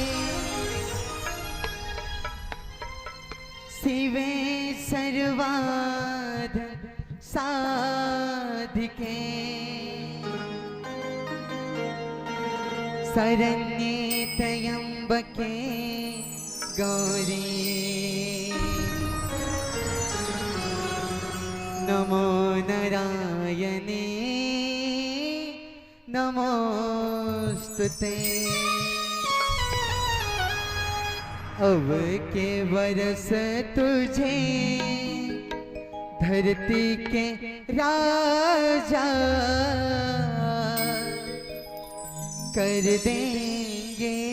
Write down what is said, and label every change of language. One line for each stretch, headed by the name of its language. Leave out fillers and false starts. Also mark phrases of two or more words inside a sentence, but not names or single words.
Sanskrit: शिवे सर्वार्थ साधिके शरण्ये त्र्यंबके गौरी नमो नारायणे नमोस्तुते।
Hindi: अब के बरस तुझे धरती के राजा कर देंगे।